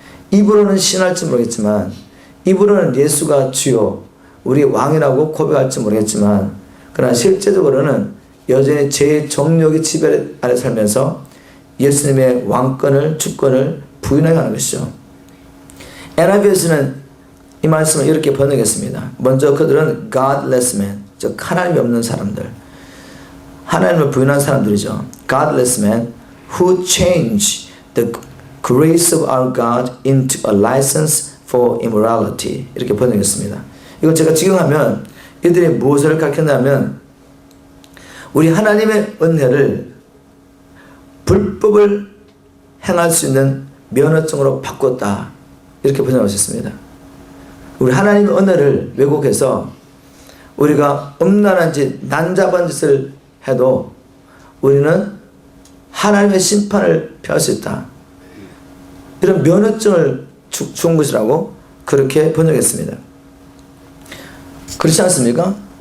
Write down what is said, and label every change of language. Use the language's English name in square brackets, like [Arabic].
[Korean] 입으로는 신할지 모르겠지만, 입으로는 예수가 주요 우리 왕이라고 고백할지 모르겠지만, 그러나 실제적으로는 여전히 제 정욕의 지배 아래 살면서 예수님의 왕권을 주권을 부인해 가는 것이죠. NIV에서는 이 말씀을 이렇게 번역했습니다. 먼저 그들은 [English] godless men, [Korean] 즉 하나님이 없는 사람들, 하나님을 부인한 사람들이죠. [English] godless men who change the grace of our God into a license for immorality, [Korean] 이렇게 번역했습니다. 이거 제가 직역하면 이들이 무엇을 가르쳤냐면 우리 하나님의 은혜를 불법을 행할 수 있는 면허증으로 바꿨다, 이렇게 번역하셨습니다. 우리 하나님의 은혜를 왜곡해서 우리가 음란한 짓, 난잡한 짓을 해도 우리는 하나님의 심판을 피할 수 있다, 이런 면허증을 준 것이라고 그렇게 번역했습니다. 그렇지 않습니까?